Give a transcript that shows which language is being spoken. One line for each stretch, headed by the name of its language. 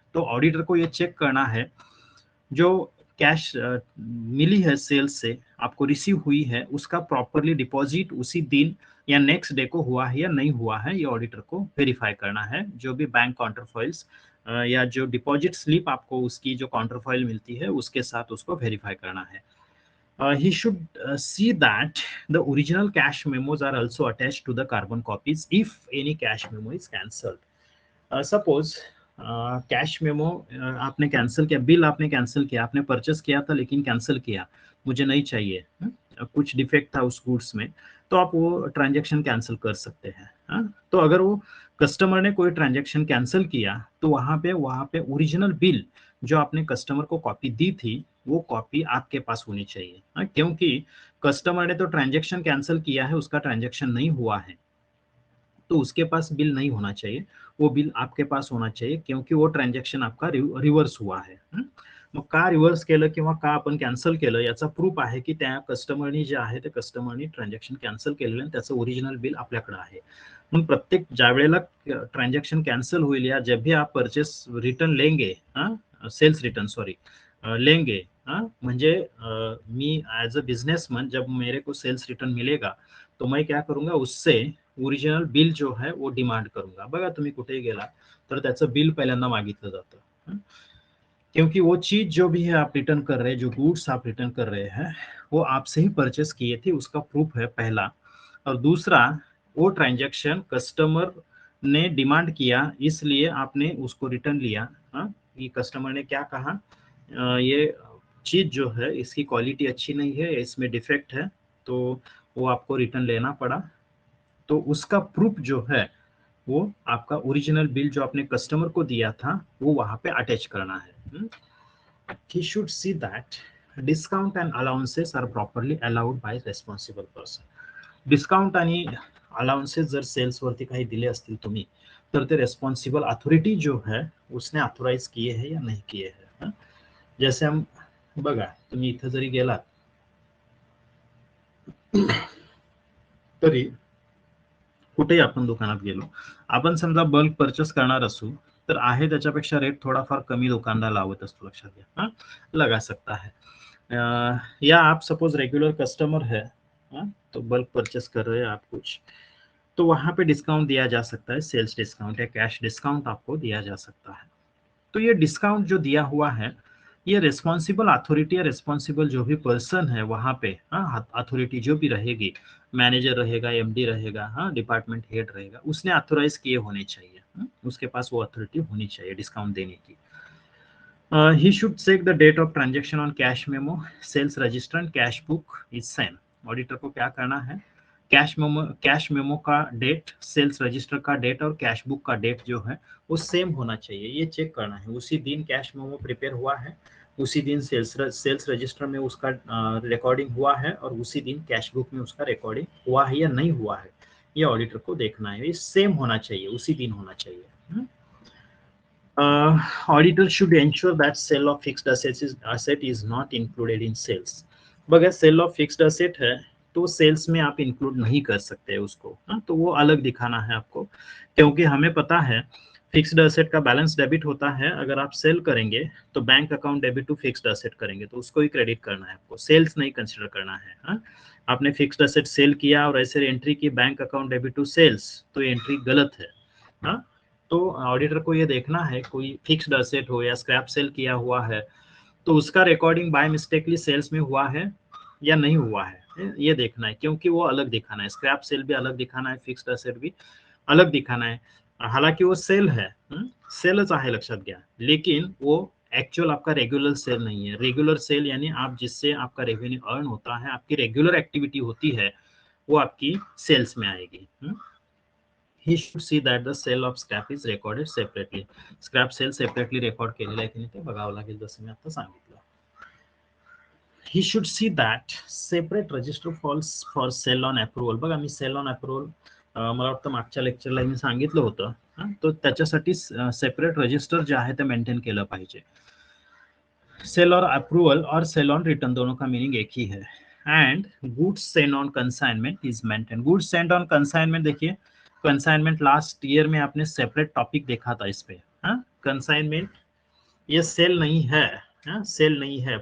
Hindi: तो ऑडिटर को ये चेक करना है, जो कैश मिली है सेल्स से आपको रिसीव हुई है, उसका प्रॉपरली डिपॉजिट उसी दिन या नेक्स्ट डे को हुआ है या नहीं हुआ है, ये ऑडिटर को वेरीफाई करना है। जो भी बैंक काउंटरफॉइल्स या जो डिपॉजिट स्लिप आपको उसकी जो काउंटरफॉइल मिलती है उसके साथ उसको वेरीफाई करना है।
English: He should see that the original cash memos are also attached to the carbon copies if any cash memo is cancelled।
Hindi: Suppose cash memo आपने कैंसिल किया, बिल आपने कैंसिल किया, आपने परचेस किया था लेकिन कैंसिल किया, मुझे नहीं चाहिए, कुछ डिफेक्ट था उस गुड्स में, तो आप वो ट्रांजैक्शन कैंसिल कर सकते हैं। तो अगर वो कस्टमर ने कोई ट्रांजैक्शन कैंसिल किया तो वहां पे ओरिजिनल बिल जो आपने कस्टमर को कॉपी दी थी वो कॉपी आपके पास होनी चाहिए, क्योंकि कस्टमर ने तो ट्रांजैक्शन कैंसिल किया है, उसका ट्रांजैक्शन नहीं हुआ है, तो उसके पास बिल नहीं होना चाहिए, वो बिल आपके पास होना चाहिए, क्योंकि वो ट्रान्झॅक्शन आपका रिव्हर्स हुआ
Marathi: आहे. मग का रिव्हर्स केलं किंवा का आपण कॅन्सल केलं याचा प्रूफ आहे की त्या कस्टमरनी जे आहे ते कस्टमरनी ट्रान्झॅक्शन कॅन्सल केलेलं आणि त्याचं ओरिजिनल बिल आपल्याकडे आहे. म्हणून प्रत्येक ज्या वेळेला ट्रान्झॅक्शन कॅन्सल होईल
Hindi: या जब भी आप परचेस रिटर्न लेंगे, सेल्स रिटर्न सॉरी लेंगे,
Marathi: म्हणजे मी
English: as a businessman
Hindi: जब मेरे को सेल्स रिटर्न मिलेगा तो मैं क्या करूंगा, उससे ओरिजिनल बिल जो है वो डिमांड करूंगा.
Marathi: बघा तुम्ही कुठे गेला तर त्याचं बिल पहिल्यांदा मागितलं जातं,
Hindi: क्योंकि वो चीज जो भी है आप रिटर्न कर रहे हैं, जो गुड्स आप रिटर्न कर रहे हैं वो आपसे ही परचेस किए थे, उसका प्रूफ है पहला. और दूसरा, वो ट्रांजैक्शन कस्टमर ने डिमांड किया इसलिए आपने उसको रिटर्न लिया. ये कस्टमर ने क्या कहा, ये चीज जो है इसकी क्वालिटी अच्छी नहीं है, इसमें डिफेक्ट है, तो वो आपको रिटर्न लेना पड़ा. तो उसका प्रूफ जो है वो आपका ओरिजिनल बिल जो आपने कस्टमर को दिया था वो वहां पे अटैच करना है.
English: He should see that discount and allowances are properly allowed by responsible person.
Marathi: Discount आणि अलाउन्सेस जर सेल्स वरती काही दिले असतील तुम्ही तर ते रेस्पॉन्सिबल अथॉरिटी
Hindi: जो है उसने ऑथोराइज किए है या नहीं किए है. जैसे हम
Marathi: बघा, तुम्ही इथं जरी गेलात तरी कुठेही आपण दुकानात गेलो, आपण समजा बल्क परचेस करणार असू तर आहे त्याच्यापेक्षा रेट थोडाफार कमी दुकानदार लावत असतो, लक्षात घ्या,
Hindi: लगा सकता है. या आप सपोज रेगुलर कस्टमर है, तो बल्क परचेस कर रहे हैं आप कुछ, तो वहां पे डिस्काउंट दिया जा सकता है, सेल्स डिस्काउंट या कैश डिस्काउंट आपको दिया जा सकता है. तो ये डिस्काउंट जो दिया हुआ है ये रिस्पॉन्सिबल अथॉरिटी या रिस्पॉन्सिबल जो भी पर्सन है वहां पे, अथॉरिटी जो भी रहेगी, मैनेजर रहेगा, एमडी रहेगा, डिपार्टमेंट हेड रहेगा, उसने ऑथोराइज किए होने चाहिए, उसके पास वो अथॉरिटी होनी चाहिए डिस्काउंट देने की.
English: He should check the date of transaction on cash memo, sales register and cash book is same.
Hindi: Auditor को क्या करना है, कैश मेमो का डेट, सेल्स रजिस्टर का डेट और कैश बुक का डेट जो है वो सेम होना चाहिए, ये चेक करना है. उसी दिन कैश मेमो प्रिपेयर हुआ है, उसी दिन सेल्स रजिस्टर में उसका रिकॉर्डिंग हुआ है और उसी दिन कैश बुक में उसका रिकॉर्डिंग हुआ है या नहीं हुआ है, ये ऑडिटर को देखना है. ये सेम होना चाहिए, उसी दिन होना चाहिए.
English: Auditor should ensure that sale of fixed asset is not included in sales.
Hindi: बगैर सेल ऑफ फिक्स्ड असेट है तो सेल्स में आप इंक्लूड नहीं कर सकते उसको, तो वो अलग दिखाना है आपको, क्योंकि हमें पता है फिक्स्ड असेट का बैलेंस डेबिट होता है. अगर आप सेल करेंगे तो bank account debit to fixed asset करेंगे तो उसको ही क्रेडिट करना है आपको, सेल्स नहीं कंसिडर करना है. आपने फिक्स्ड असेट सेल किया और ऐसे एंट्री की bank account debit to sales, तो एंट्री गलत है. तो ऑडिटर को ये देखना है कोई फिक्स्ड असेट हो या स्क्रैप सेल किया हुआ है तो उसका रिकॉर्डिंग बाय मिस्टेकली सेल्स में हुआ है या नहीं हुआ है, ये देखना है, क्योंकि वो अलग दिखाना है, स्क्रैप सेल भी अलग दिखाना है, फिक्स्ड असेट भी अलग दिखाना है. हालांकि वो सेल है,
Marathi: सेलच आहे लक्षात घ्या,
Hindi: लेकिन वो एक्चुअल आपका रेगुलर सेल नहीं है. रेगुलर सेल यानी आप जिससे आपका रेवेन्यू अर्न होता है, आपकी रेगुलर एक्टिविटी होती है, वो आपकी सेल्स में आएगी.
English: He should see that the sale of scrap is recorded separately. Scrap sale separately record
Marathi: केलेला आहे की नाही ते बघावं लागेल, जसं मी आता सांगितलं.
English: He should see that separate register falls for sell on approval.
Marathi: बघा मी सेल ऑन अप्रुव्हल मला वाटतं मागच्या लेक्चरला मी सांगितलं होतं, तो त्याच्यासाठी सेपरेट रजिस्टर जे आहे ते मेंटेन केलं पाहिजे.
Hindi: सेल और अप्रूवल और सेल ऑन रिटर्न दोनों का मीनिंग एक ही है.
English: And goods send on consignment is maintain.
Hindi: Goods send on consignment, देखिए कंसाइनमेंट लास्ट ईयर में आपने सेपरेट टॉपिक देखा था इस पे. कंसाइनमेंट ये सेल नहीं है, सेल नहीं है.